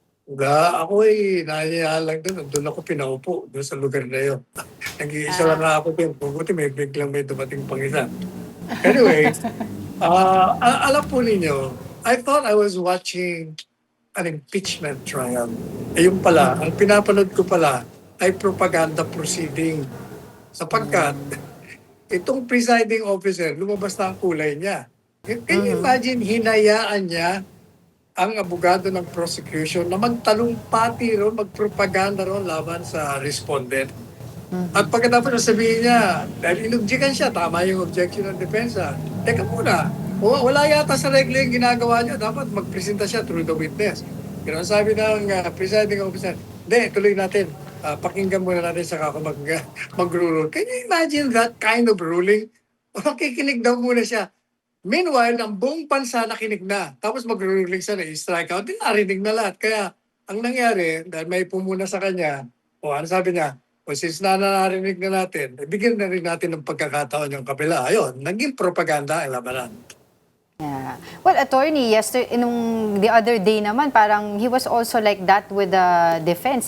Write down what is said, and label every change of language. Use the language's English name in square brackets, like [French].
[Filipino] Ako ay nahihiya lang doon ako pinaupo doon sa lugar na yun. Nag-iisa lang ako doon. Buti may biglang may dumating pang isa. [English] Anyway, [Filipino] alam po ninyo, [English] I thought I was watching an impeachment trial. [Filipino] Yung pala, ang pinapanood ko pala ay [English] propaganda proceeding. [Filipino] Sapagkat, itong [English] presiding officer, [Filipino] lumabas na ang kulay niya. [English] Can you imagine, [Filipino] hinayaan niya ang abogado ng prosecution na magtalumpati ron, magpropaganda ron laban sa respondent. At pagkatapos sabihin niya, dahil inobjekan siya, tama yung objection ng depensa. Teka muna, wala yata sa regla yung ginagawa niya, dapat magpresenta siya [English] through the witness. [Filipino] Pero sabi ng [English] presiding officer, [Filipino] hindi, tuloy natin. Pakinggan muna natin saka ako mag-rule. [English] Can you imagine that kind of ruling? [Filipino] Makikinig daw muna siya. Meanwhile, ang buong bansa nakinig na. Tapos mag-ruling siya na i-strike out. Di narinig na lahat. Kaya ang nangyari, dahil may pumuna sa kanya, ano sabi niya, since narinig na natin, bigyan na rin natin ng pagkakataon yung kabila. Ayun, naging propaganda ang labanan. Yeah. [English] Well, attorney, the other day [Filipino] naman, parang [English] he was also like that with the defense.